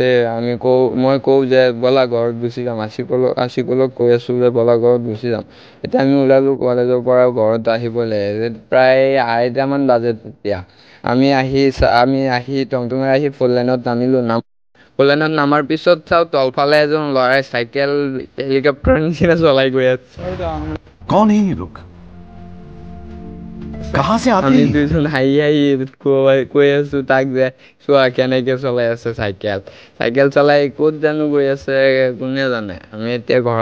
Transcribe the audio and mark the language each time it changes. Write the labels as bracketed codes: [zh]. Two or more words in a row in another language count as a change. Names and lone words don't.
[as] মই কওঁ যে ব'লা ঘৰত গুচি যাম। আচিকলক কৈ আছোঁ যে ব'লা ঘৰত গুচি যাম। এতিয়া আমি ওলালোঁ কলেজৰ পৰা ঘৰত আহিবলৈ। প্ৰায় 2:30মান বাজে তেতিয়া। আমি আহি টমটমে আহি 4 লাইনত নামিলোঁ। 4 লাইনত নামাৰ পিছত চাওঁ তলফালে এজন ল'ৰাই চাইকেল হেলিকপ্টাৰৰ নিচিনা চলাই গৈ আছে। [hi] कौन है ये लोग कहाँ से आते [as] আমি [hi] हैं [as] দুইজন হাঁহি কৈ আছোঁ তাক যে চোৱা কেনেকৈ চলাই আছে চাইকেল চলাই ক'ত জানো গৈ আছে, কোনে জানে। আমি এতিয়া ঘৰত